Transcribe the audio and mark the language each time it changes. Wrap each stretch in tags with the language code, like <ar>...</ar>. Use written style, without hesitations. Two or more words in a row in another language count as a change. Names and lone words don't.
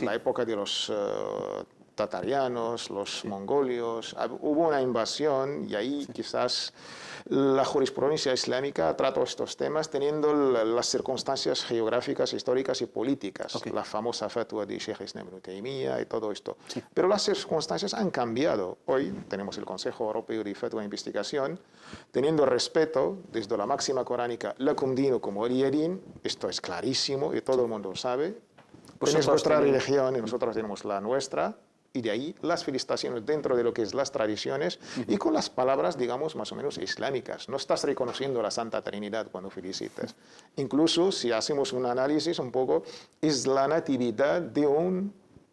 <es>En la época de los tatarianos, los mongolios, hubo una invasión y ahí quizás la jurisprudencia islámica trató estos temas teniendo las circunstancias geográficas, históricas y políticas. La famosa fatwa de Sheikh Islam ibn Taymiyyah y todo esto. Sí. Pero las circunstancias han cambiado. Hoy tenemos el Consejo Europeo de Fatwa e Investigación, teniendo respeto desde la máxima coránica,</es> <ar>لكم دينكم ولي دين,</ar> <es>esto es clarísimo y todo el mundo lo sabe. Tenéis vuestra religión y nosotros tenemos la nuestra. Y de ahí las felicitaciones dentro de lo que es las tradiciones y con las palabras, digamos, más o menos islámicas. No estás reconociendo la Santa Trinidad cuando felicitas. Incluso si hacemos un análisis un poco, es la natividad de un</es>